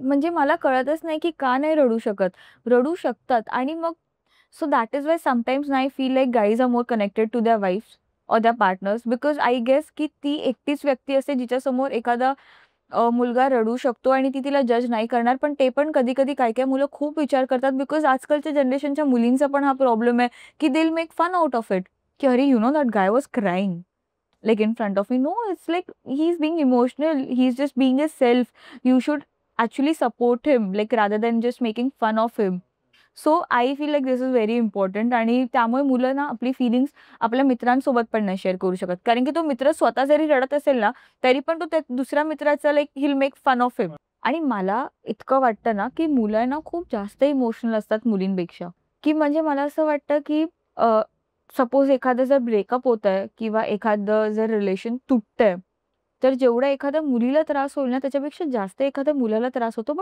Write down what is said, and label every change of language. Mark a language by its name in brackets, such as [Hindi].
[Marathi] म्हणजे मला कळतच नाही की का नाही रडू शकत. रडू शकतात आणि मग [English] so that is why sometimes I feel like guys are more connected to their wives or their partners, [Marathi] because I guess की ती एकटीच व्यक्ती असते जिच्यासमोर एखादा मुलगा रडू शकतो आणि ती तिला जज नाही करणार. पण ते पण कधी कधी काय काय मुलं खूप विचार करतात, बिकॉज आजकालच्या जनरेशनच्या मुलींचा पण हा प्रॉब्लेम आहे की [English] They will make fun out of it, की अरे you know that guy was crying like in front of me. No, it's like he's being emotional, he's just being his self. You should actually support him like rather than just making fun of him. So I feel like this is very important. [Marathi] आणि त्यामुळे मुलं ना आपली feelings आपल्या मित्रांसोबत पण नाही share करू शकत, कारण की तो मित्र स्वतः जरी रडत असेल ना तरी पण तो त्या दुसऱ्या मित्राचा [English] Like he'll make fun of him. [Marathi] आणि मला इतकं वाटतं ना की मुलं ना खूप जास्त इमोशनल असतात मुलींपेक्षा. की म्हणजे मला असं वाटतं की सपोज एखादं जर ब्रेकअप होत आहे किंवा एखादं जर रिलेशन तुटतंय, तर जेवढा एखाद्या मुलीला त्रास होईल ना त्याच्यापेक्षा जास्त एखाद्या मुलाला त्रास होतो.